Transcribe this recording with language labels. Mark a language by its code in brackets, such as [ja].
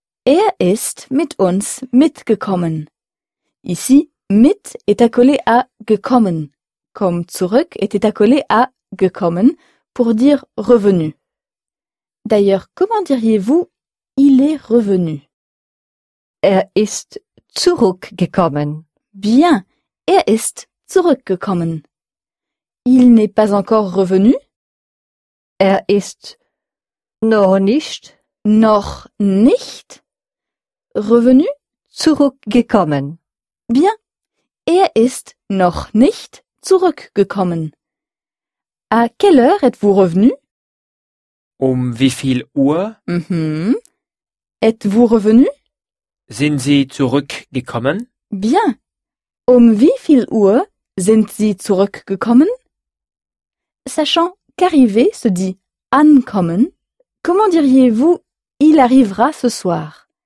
[de] Er ist mit uns mitgekommen. [fr] Ici, mit est accolé à gekommen, comme zurück était accolé à gekommen pour dire revenu. D'ailleurs, comment diriez-vous il est revenu? [de] Er ist zurückgekommen. [fr] Bien, [de] Er ist zurückgekommen. [fr] Il n'est pas encore revenu? [de] Er ist noch nicht. Noch nicht? [fr] Revenu? [de] Zurückgekommen. [fr] Bien. [de] Er ist noch nicht zurückgekommen. [fr] À quelle heure êtes-vous revenu? [de] Um wie viel Uhr? [fr] Mhm. Êtes-vous revenu? [de] Sind Sie zurückgekommen? [fr] Bien. [de] Um wie viel Uhr sind Sie zurückgekommen? [fr] Sachant qu'arriver se dit ankommen, comment diriez-vous il arrivera ce soir?